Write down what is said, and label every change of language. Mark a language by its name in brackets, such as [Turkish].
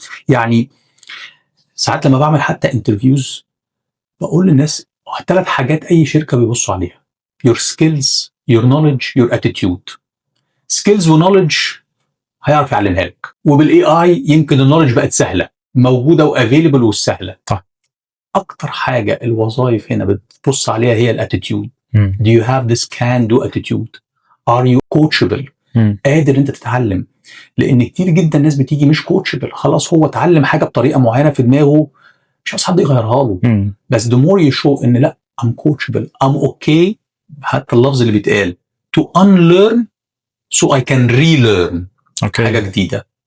[Arabic] يعني ساعات لما بعمل حتى انترفيوز بقول للناس 3 حاجات اي شركه بيبصوا عليها: [English] your skills, your knowledge, your attitude. [Arabic] skills و knowledge هيعرف يعلمها لك، وبالاي اي يمكن النولج بقت سهله موجوده وافيلبل والسهله. اكتر حاجه الوظائف هنا بتبص عليها هي الاتيتيود. [English] do you have this can do attitude? are you coachable؟ [Arabic] قادر انت تتعلم، لان كتير جدا الناس بتيجي مش coachable، خلاص هو اتعلم حاجه بطريقه معينه في دماغه مش عايز حد يغيرها له. بس [English] the more you show [Arabic] ان لا [English] I'm coachable, I'm okay، [Arabic] حتى اللفظ اللي بيتقال [English] to unlearn so I can relearn [Arabic] حاجه جديده.